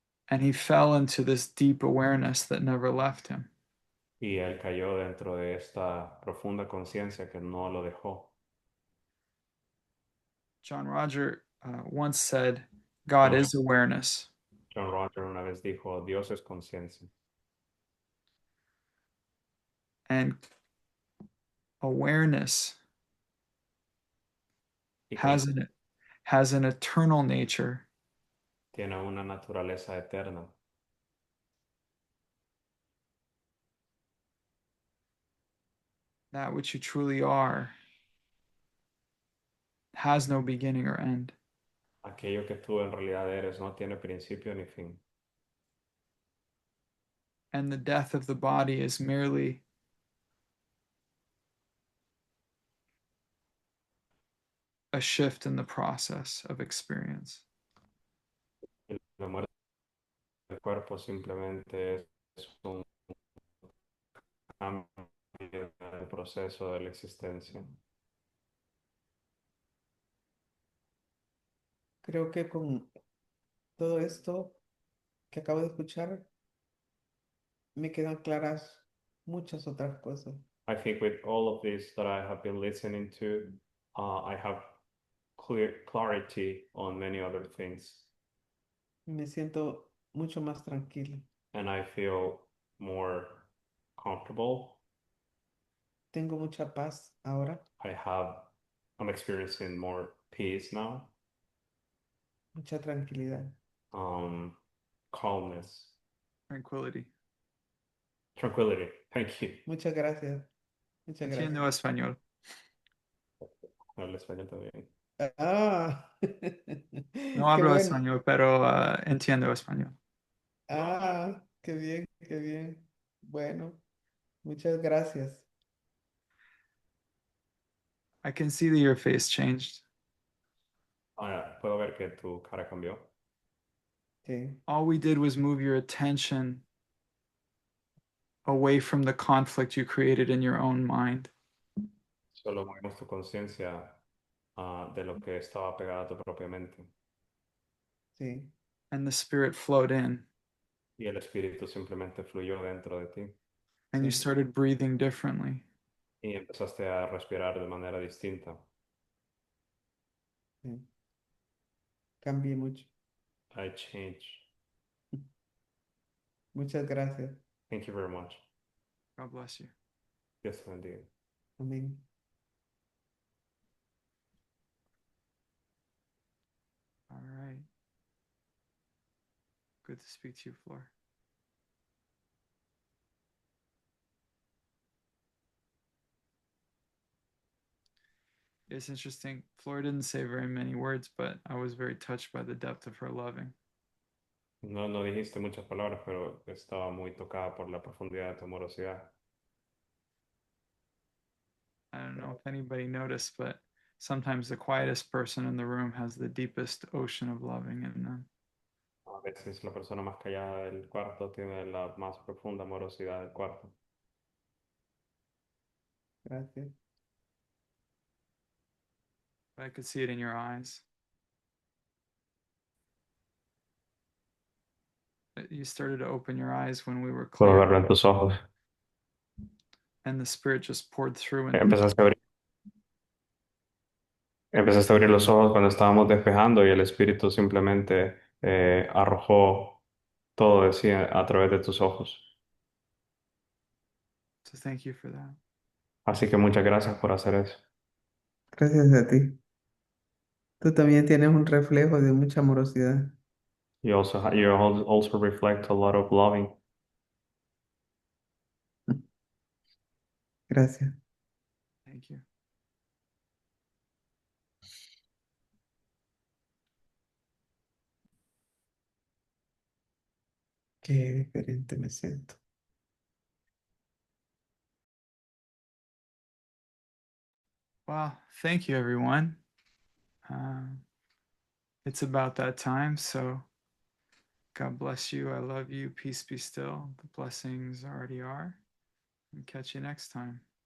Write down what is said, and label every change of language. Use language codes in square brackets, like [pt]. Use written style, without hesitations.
[en] And he fell into this deep awareness that never left him. [es] Y él cayó dentro de esta profunda conciencia que no lo dejó. [en] John Roger once said, God John, is awareness. [es] John Roger una vez dijo, Dios es conciencia. [en] And awareness [es] Y [en] has an eternal nature [es] tiene una naturaleza eterna. [en] that which you truly are has no beginning or end. [es] Aquello que tú en realidad eres no tiene principio ni fin. [en] And the death of the body is merely a shift in the process of experience. [es] Y la muerte del cuerpo simplemente es un cambio del proceso de la existencia. Creo que con todo esto que acabo de escuchar, me quedan claras muchas otras cosas. [en] I think with all of this that I have been listening to, I have clear clarity on many other things, [es] Me siento mucho más tranquila. [en] and I feel more comfortable. [es] Tengo mucha paz ahora, [en] I have, I'm experiencing more peace now, [es] mucha tranquilidad. [en] um, calmness, Tranquility. tranquility. Thank you. [es] Muchas gracias. Muchas Entiendo gracias. español. Hablo español también. Ah, No qué hablo bueno. español, pero entiendo español. Ah, qué bien, qué bien. Bueno, muchas gracias. [en] I can see that your face changed. [es] Puedo ver que tu cara cambió. Sí, [en] All we did was move your attention away from the conflict you created in your own mind. [es] Solo movimos tu conciencia de lo que estaba pegado a tu propia mente. sí, [en] And the spirit flowed in, [es] Y el espíritu simplemente fluyó dentro de ti. [en] and you [es] sí, [en] started breathing differently. [es] Y empezaste a respirar de manera distinta. sí. Cambié mucho. [en] I changed. [es] Muchas gracias. [en] Thank you very much. God bless you. [es] Dios te bendiga. Amén. [en] All right. Good to speak to you, Flor. It's interesting. Flor didn't say very many words, but I was very touched by the depth of her loving. [es] No, no dijiste muchas palabras, pero estaba muy tocada por la profundidad de tu amorosidad. [en] I don't know if anybody noticed, but sometimes the quietest person in the room has the deepest ocean of loving in them. [es] A veces la persona más callada del cuarto tiene la más profunda amorosidad del cuarto. Gracias. [en] But I could see it in your eyes. You started to open your eyes when we were [es] Puedo [en] clear, [es] verlo en tus ojos. [en] and the spirit just poured through. And [es] Empezaste a abrir los ojos cuando estábamos despejando y el espíritu simplemente arrojó todo de sí a través de tus ojos. [en] so thank you for that. [es] Así que muchas gracias por hacer eso. Gracias a ti. Tú también tienes un reflejo de mucha amorosidad. [en] You also reflect a lot of loving. [es] Gracias. [en] Thank you. [es] Qué diferente me siento. [en] Well, thank you, everyone. It's about that time, so God bless you. I love you. Peace be still. The blessings already are. And catch you next time.